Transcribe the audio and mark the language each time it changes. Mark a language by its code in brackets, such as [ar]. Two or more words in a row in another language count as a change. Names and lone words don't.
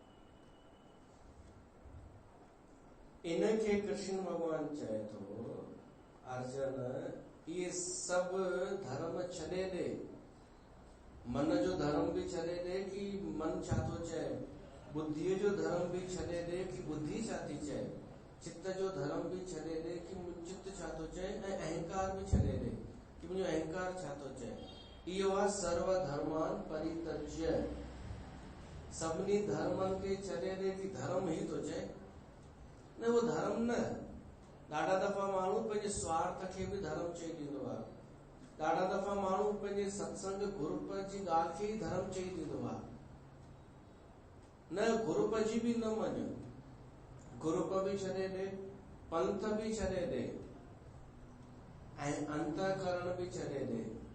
[sd] इनखे कृष्ण भगवान चए थो, अर्जुन ये सभु धर्म छॾे ॾे, मन जो धर्म बि छॾे ॾे कि मन छा थो चए, बुद्धीअ जो धर्म बि छॾे ॾे कि बुद्धि छा थी चए, चित्त जो धर्म बि छॾे ॾे कि चित्त छा थो चए, ऐं अहंकार बि छॾे ॾे कि मुंहिंजो अहंकार छा थो चए। इहो आहे [sa] सर्व धर्मान परित्यज्य, [sd] सभिनी धर्मनि खे छॾे ॾे कि धर्म ई थो चए, न उहो धर्म न। ॾाढा दफ़ा माण्हू पंहिंजे स्वार्थ खे बि धर्म चई ॾींदो आहे, ॾाढा दफ़ा माण्हू पंहिंजे सत्संग ग्रुप जी ॻाल्हि खे ई धर्म चई ॾींदो आहे, न ग्रुप जी बि न मञ, ग्रुप बि छॾे ॾे, पंथ बि छॾे ॾे, ऐं अंतःकरण बि छॾे ॾे।